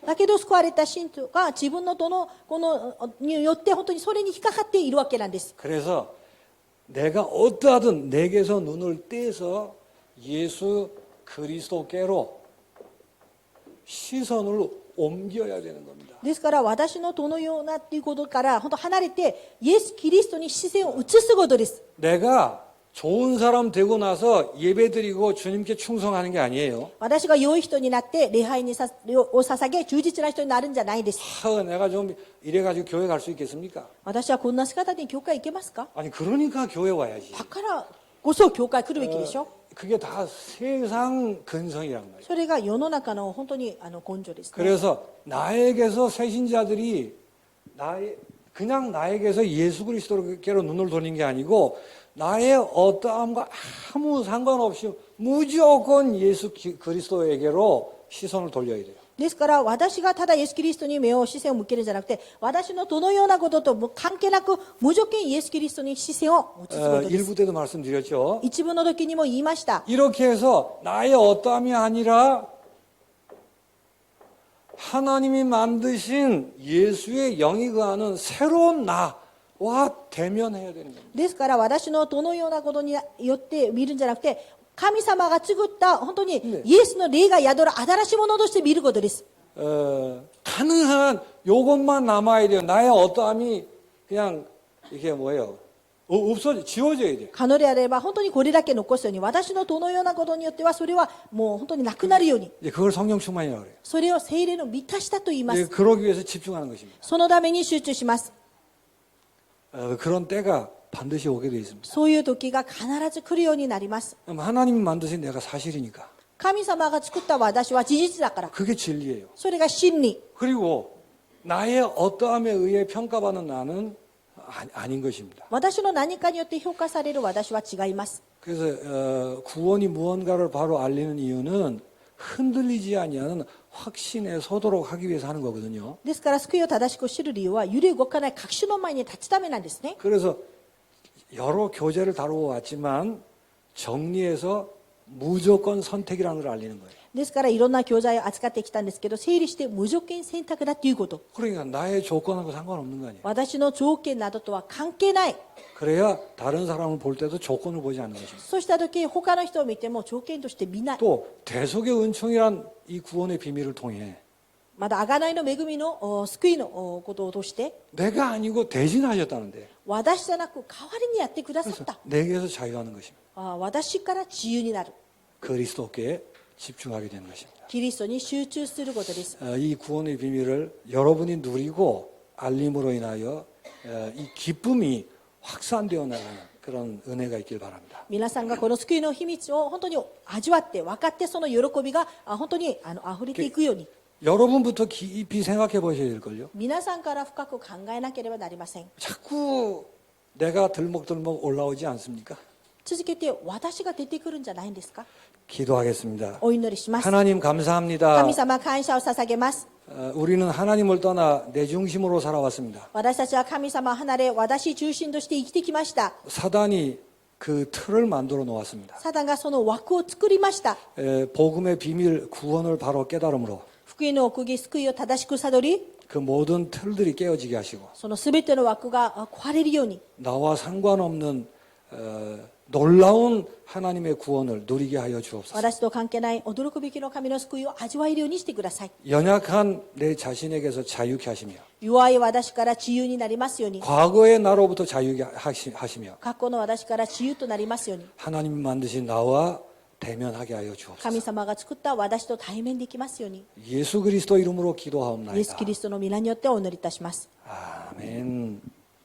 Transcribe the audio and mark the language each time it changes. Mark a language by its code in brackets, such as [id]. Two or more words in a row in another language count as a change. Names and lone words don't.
[ja] だけど救われた信徒が自分のこのによって本当にそれに引っかかっているわけなんです。 [ko] 그래서 내가 어떠하든 내게서 눈을 떼서 예수 그리스도께로 시선을 옮겨야 되는 겁니다. [ja] ですから私のどのようなっていうことから本当離れて、イエス・キリストに視線を移すことです。 [ko] 내가 좋은 사람 되고 나서 예배드리고 주님께 충성하는 게 아니에요. [ja] 私が良い人になって礼拝を捧げ忠実な人になるんじゃないです。 [ko] 내가 좀 이래가지고 교회 갈 수 있겠습니까? [ja] 私はこんな姿で教会行けますか？ [ko] 아니 그러니까 교회 와야지. [ja] だからこそ教会来るべきでしょ。 [ko] 그게 다 세상 근성이란 말이에요. [ja] それが世の中の本当に根性ですね。 [ko] 그래서 나에게서 새신자들이 그냥 나에게서 예수 그리스도께로 눈을 돌리는 게 아니고 나의 어떠함과 아무 상관없이 무조건 예수 그리스도에게로 시선을 돌려야 돼요. [ja] ですから私がただイエス・キリストに目を視線を向けるんじゃなくて、私のどのようなこととも関係なく無条件イエス・キリストに視線を持つことです。 [ko] 1부 때도 말씀드렸죠. [ja] 一部の時にも言いました。 [ko] 이렇게 해서 나의 어떠함이 아니라 하나님이 만드신 예수의 영이 거하는 새로운 나와 대면해야 되는 겁니다. [ja] ですから私のどのようなことによって見るんじゃなくて、神様が作った本当にイエスの霊が宿る新しいものとして見ることです。 [ko] 가능한 요것만 남아야 돼요. 나의 어떠함이 그냥 이게 뭐예요? 지워져야 돼요. [ja] 可能であれば本当にこれだけ残すように、私のどのようなことによってはそれはもう本当になくなるように、 [ko] 이제 그걸 성령 충만이라고 그래요. [ja] それを聖霊の満たしたと言いま [ko] 이제 [ja] す。 [ko] 그러기 위해서 집중하는 것입니다. [ja] そのために集中します。 [ko] 그런 때가 반드시 오게 돼 있습니다. [ja] そういう時が必ず来るようになります。 [ko] 그럼 하나님이 만드신 내가 사실이니까 [ja] 神様が作った私は事実だから、 [ko] 그게 진리예요. [ja] それが真理。 [ko] 그리고 나의 어떠함에 의해 평가받는 나는 아닌 것입니다. [ja] 私の何かによって評価される私は違います。 [ko] 그래서 구원이 무언가를 바로 알리는 이유는 흔들리지 아니하는 확신에 서도록 하기 위해서 하는 거거든요. [ja] ですから救いを正しく知る理由は揺れ動かない確信の前に立つためなんですね。 [ko] 그래서 여러 교재를 다루어 왔지만 정리해서 무조건 선택이라는 걸 알리는 거예요. [ja] ですからいろんな教材を扱ってきたんですけど、整理して無条件選択だということ。 [ko] 그러니까 나의 조건하고 상관없는 거 아니에요. [ja] 私の条件などとは関係ない。 [ko] 그래야 다른 사람을 볼 때도 조건을 보지 않는 것입니다. [ja] そうした時他の人を見ても条件として見ない。 [ko] 또 대속의 은총이란 이 구원의 비밀을 통해 [ja] まだ贖いの恵みの救いのことを通して、 [ko] 내가 아니고 대신하셨다는데 [ja] 私じゃなく代わりにやってくださった。 [ko] 내게서 자유하는 것입니다. [ja] 私から自由になる。 [ko] 그리스도께 집중하게 되는 것입니다. [ja] キリストに集中することです。 [ko] 이 구원의 비밀을 여러분이 누리고 알림으로 인하여 이 기쁨이 확산되어 나가는 그런 은혜가 있길 바랍니다. [ja] 皆さんがこの救いの秘密を本当に味わって分かって、その喜びが本当に溢れていくように、 [ko] 여러분부터 깊이 생각해 보셔야 될걸요. [ja] 皆さんから深く考えなければなりません。 [ko] 자꾸 내가 들먹들먹 올라오지 않습니까? [ja] 続けて私が出てくるんじゃないんですか。 [ko] 기도하겠습니다. [ja] お祈りします。 [ko] 하나님 감사합니다. [ja] 神様感謝を捧げます。 [ko] 우리는 하나님을 떠나 내 중심으로 살아왔습니다. [ja] 私たちは神様を離れ、私中心として生きてきました。 [ko] 사단이 그 틀을 만들어 놓았습니다. [ja] サタンがその枠を作りました。 [ko] 복음의 비밀 구원을 바로 깨달음으로 [ja] 福音の奥義、救いを正しく悟り、 [ko] 그 모든 틀들이 깨어지게 하시고 [ja] そのすべての枠が壊れるように、 [ko] 나와 상관없는 놀라운 하나님의 구원을 누리게 하여 주옵소서. [ja] 私と関係ない驚くべきの神の救いを味わえるようにしてください。 [ko] 연약한 내 자신에게서 자유케 하시며 [ja] 弱い私から自由になりますように、 [ko] 과거의 나로부터 자유케 하시며 [ja] 過去の私から自由となりますように、 [ko] 하나님이 만드신 나와 대면하게 하여 [ja] 神 [ko] 주옵소서. [ja] 様が作った私と対面できますように、 [ko] 예수 그리스도 이름으로 [ja] イエス・ [ko] 기도하옵나이다. [ja] キリストの皆によってお祈りいたします。 [ko] 아멘.